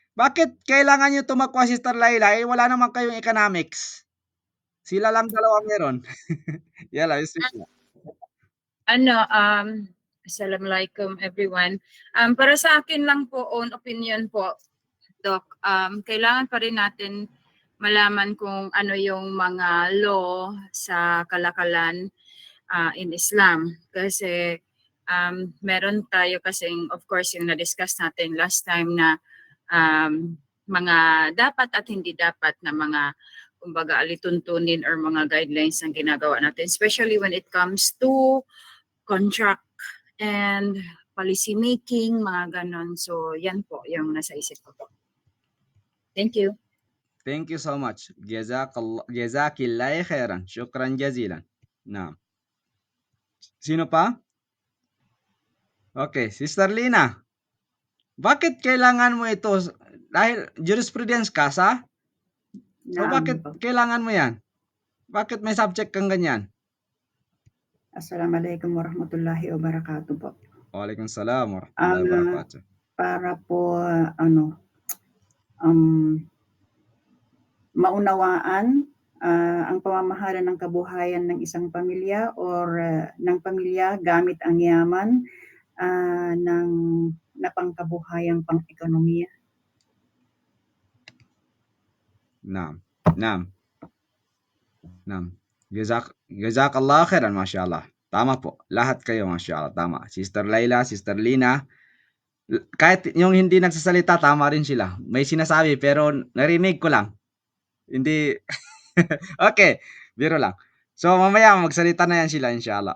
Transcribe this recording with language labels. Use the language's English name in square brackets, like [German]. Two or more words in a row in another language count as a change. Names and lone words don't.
[Filipino] Bakit kailangan niyo tumakbo, Sister Laila, eh, wala naman kayong economics? Sila lang dalawa meron. [Arabic] يلا، بسم الله. Assalamualaikum everyone. [Filipino] Para sa akin lang po, [English] own opinion [Filipino] po, Doc, kailangan pa rin natin malaman kung ano yung mga law sa kalakalan in Islam. Kasi meron tayo kasing, [English] of course, [Filipino] yung na-discuss natin [English] last time [Filipino] na mga dapat at hindi dapat na mga kumbaga alituntunin or mga guidelines ang ginagawa natin, [English] especially when it comes to contract and policy making, [Filipino] mga ganon. So, yan po yung nasa isip ko po. [English] Thank you. Thank you so much. [Arabic] جزاك الله خيرا. شكرا جزيلا. نعم. [Filipino] Sino pa? Okay, Sister Lina. Bakit kailangan mo ito? Dahil jurisprudence ka sa? So, bakit kailangan mo yan? Bakit may subject kang ganyan? [Arabic] السلام عليكم ورحمة الله وبركاته po. وعليكم السلام ورحمة الله وبركاته. [Filipino] Para po maunawaan ang pamamahala ng kabuhayan ng isang pamilya or ng pamilya gamit ang yaman ng napangkabuhayang pang-ekonomiya. Naam. [Arabic] جزاك الله خيرا، ما شاء الله. [Filipino] Tama po. Lahat kayo, masyaallah. Tama. Sister Laila, Sister Lina, kahit yung hindi nagsasalita, tama rin sila. May sinasabi pero narinig ko lang. Hindi. Okay, biro lang. So, mamaya magsalita na yan sila, inshallah.